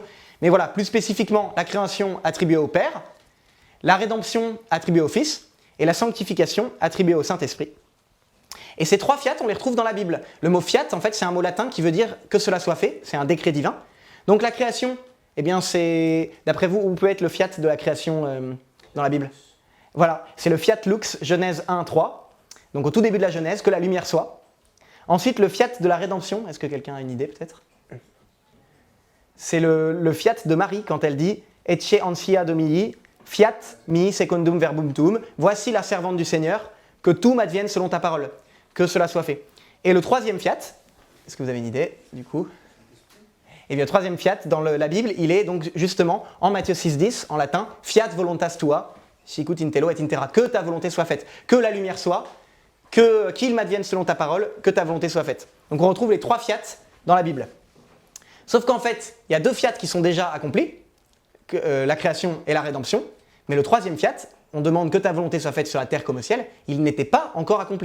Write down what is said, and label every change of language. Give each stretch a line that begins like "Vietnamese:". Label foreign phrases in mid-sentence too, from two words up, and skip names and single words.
French: Mais voilà, plus spécifiquement, la création attribuée au Père, la rédemption attribuée au Fils, et la sanctification attribuée au Saint-Esprit. Et ces trois fiat, on les retrouve dans la Bible. Le mot fiat, en fait, c'est un mot latin qui veut dire que cela soit fait, c'est un décret divin. Donc la création, eh bien, c'est, d'après vous, où peut être le fiat de la création dans la Bible? Voilà, c'est le
Latin: fiat lux,
French: Genèse 1, 3. Donc au tout début de la Genèse, que la lumière soit. Ensuite, le fiat de la rédemption, est-ce que quelqu'un a une idée peut-être? C'est le fiat de Marie quand elle dit «
Latin: Ecce ansia Domini, fiat mi secundum verbum tuum
French: » « Voici la servante du Seigneur, que tout m'advienne selon ta parole. » Que cela soit fait. Et le troisième fiat, est-ce que vous avez une idée du coup? Et bien le troisième fiat dans la Bible, il est donc justement en Matthieu 6,10 en latin,
Latin: fiat voluntas tua, sicut in tello et in terra,
French: que ta volonté soit faite, que la lumière soit, qu'il m'advienne selon ta parole, que ta volonté soit faite. Donc on retrouve les trois fiat dans la Bible. Sauf qu'en fait, il y a deux fiat qui sont déjà accomplis, la création et la rédemption, mais le troisième fiat, on demande que ta volonté soit faite sur la terre comme au ciel, il n'était pas encore accompli.